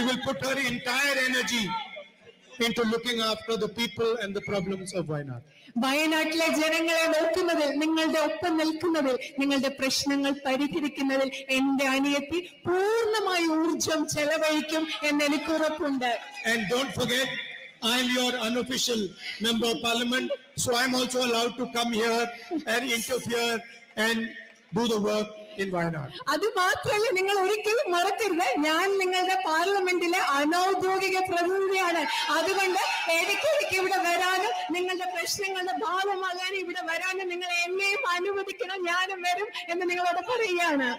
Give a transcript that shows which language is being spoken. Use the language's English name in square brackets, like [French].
[English] She will put her entire energy into looking after the people and the problems of Wayanad. [Malayalam] വയനാട്ടിലെ ജനങ്ങളെ നോക്കുന്നതിൽ, നിങ്ങളുടെ ഒപ്പം നിൽക്കുന്നതിൽ, നിങ്ങളുടെ പ്രശ്നങ്ങൾ പരിഹരിക്കുന്നതിൽ എന്റെ അനിയത്തി പൂർണ്ണമായി ഊർജം ചെലവഴിക്കും എന്ന് എനിക്ക് ഉറപ്പുണ്ട്. [English] And don't forget, I'm your unofficial member of parliament, so I'm also allowed to come here and interfere and do the work in Wayanad. [Malayalam] അത് മാത്രമല്ല, നിങ്ങൾ ഒരിക്കലും മറക്കരുത്, ഞാൻ നിങ്ങളുടെ പാർലമെന്റിലെ അനൗദ്യോഗിക പ്രതിനിധിയാണ്. അതുകൊണ്ട് ഇടയ്ക്കിടയ്ക്ക് ഇവിടെ വരാനും നിങ്ങളുടെ പ്രശ്നങ്ങളുടെ ഭാഗമാകാനും ഇവിടെ വരാനും നിങ്ങൾ എന്നെയും അനുവദിക്കണം. ഞാനും വരും എന്ന് നിങ്ങളോട് പറയുകയാണ്.